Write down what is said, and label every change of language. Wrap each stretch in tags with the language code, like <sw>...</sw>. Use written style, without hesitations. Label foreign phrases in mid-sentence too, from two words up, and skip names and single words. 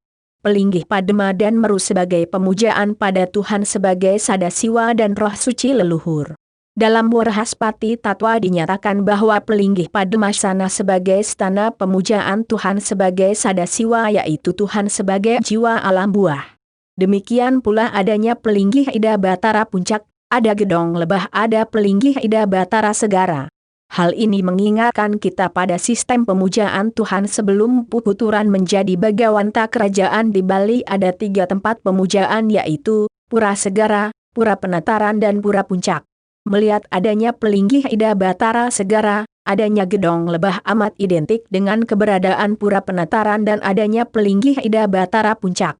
<id>Pelinggih Padma dan Meru sebagai pemujaan pada Tuhan sebagai Sadasiwa dan roh suci leluhur. Dalam Warhaspati Tatwa dinyatakan bahwa pelinggih Padmasana sebagai stana pemujaan Tuhan sebagai Sadasiwa yaitu Tuhan sebagai jiwa alam buah. Demikian pula adanya pelinggih Ida Batara Puncak, ada Gedong Lebah, ada pelinggih Ida Batara Segara. Hal ini mengingatkan kita pada sistem pemujaan Tuhan sebelum Puputuran menjadi Bagawanta kerajaan di Bali. Ada 3 tempat pemujaan yaitu Pura Segara, Pura Penataran dan Pura Puncak. Melihat adanya pelinggih Ida Batara Segara, adanya Gedong Lebah amat identik dengan keberadaan Pura Penataran dan adanya pelinggih Ida Batara Puncak.</id>